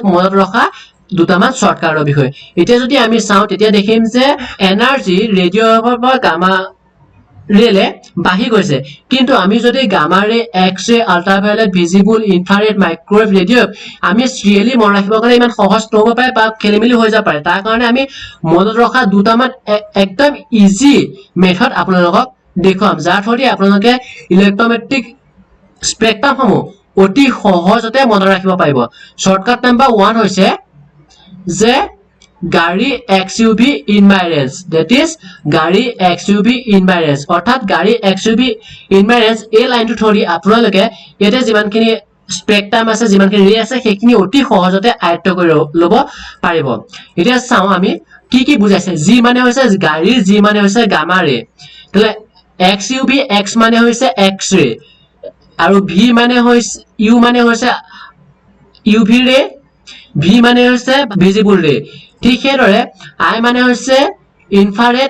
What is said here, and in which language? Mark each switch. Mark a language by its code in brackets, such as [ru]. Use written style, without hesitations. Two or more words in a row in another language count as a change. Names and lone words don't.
[as] মনত ৰখা দুটামান শৰ্টকাটৰ বিষয় এতিয়া যদি আমি চাও তেতিয়া দেখিম যে এনাৰ্জি ৰেডিঅ'ৰ পৰা গামা ৰেলে বাহি গৈছে কিন্তু আমি যদি [en] gamma ray X ray ultraviolet visible infrared microwave radio [as] আমি সিৰিয়ালি মন ৰাখিবৰ কাৰণে ইমান সহজ নহব পাৰে বা খেলিমেলি হৈ যাব পাৰে তাৰ কাৰণে আমি মনত ৰখা দুটামান একদম [en] easy method [as] আপোনালোকক দেখুৱাম যাৰ থ্ৰুদি আপোনালোকে [en] electromagnetic spectrum [as] সমূহ অতি সহজতে মনত ৰাখিব পাৰিব [en] shortcut number [as] 1 হৈছে যে গাড়ী [en] XUV in my range that is [as] গাড়ী [en] XUV in my range [as] অৰ্থাৎ গাড়ী [en] XUV in my range [as] এই লাইনটো থৰি আপোনালোকে ইয়াতে যিমানখিনি স্পেক্ট্ৰাম আছে যিমানখিনি ৰে আছে সেইখিনি অতি সহজতে আয়ত্ত কৰি ল'ব পাৰিব এতিয়া চাও আমি কি বুজাইছে G মানে হৈছে গাড়ী G মানে হৈছে [en] gamma ray [as] তাহলে XUV X মানে হৈছে [en] X ray [as] আৰু V মানে হৈছে U মানে হৈছে [en] UV ray [as] V মানে হৈছে [en] visible ray [as] ঠিক হেদৰে I মানে হৈছে ইনফ্ৰাৰেড